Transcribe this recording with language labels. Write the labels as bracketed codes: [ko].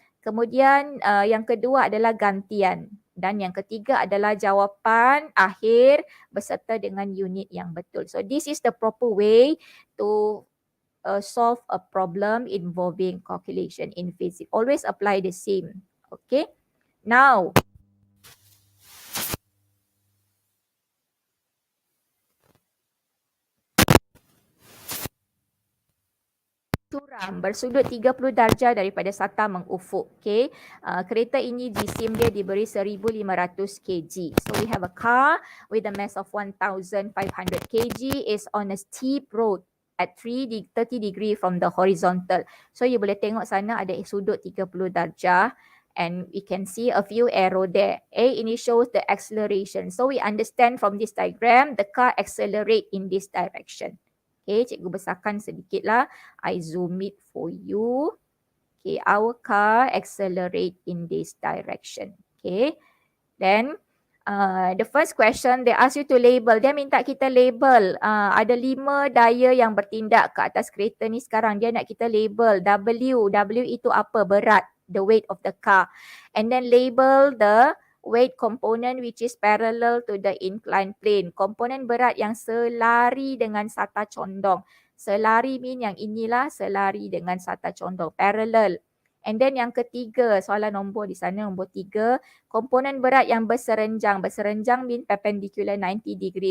[ms] Kemudian yang kedua adalah gantian. Dan yang ketiga adalah jawapan akhir beserta dengan unit yang betul. [en] So this is the proper way to solve a problem involving calculation in physics. Always apply the same. Okay. Now, [ms] suram bersudut 30 darjah daripada sata mengufuk. [en] Okay. [ms] Kereta ini jisim dia diberi 1500 kg. [en] So we have a car with a mass of 1500 kg is on a steep road at 30 degree from the horizontal. So [ms] you boleh tengok sana ada sudut 30 darjah [en] and we can see a few arrow there. Ini shows the acceleration. So we understand from this diagram the car accelerate in this direction. [ms] Okay, cikgu besarkan sedikit lah. [en] I zoom it for you. Okay, our car accelerate in this direction. Okay, then the first question, they ask you to label. [ms] Dia minta kita label. Ada 5 daya yang bertindak ke atas kereta ni sekarang. Dia nak kita label. W itu apa? Berat. [en] The weight of the car. And then label the weight component which is parallel to the inclined plane. [ms] Komponen berat yang selari dengan sata condong. Selari mean yang inilah selari dengan sata condong. [en] Parallel. And then [ms] yang ketiga, soalan nombor di sana, nombor 3. Komponen berat yang berserenjang. Berserenjang mean [en] perpendicular 90 degree.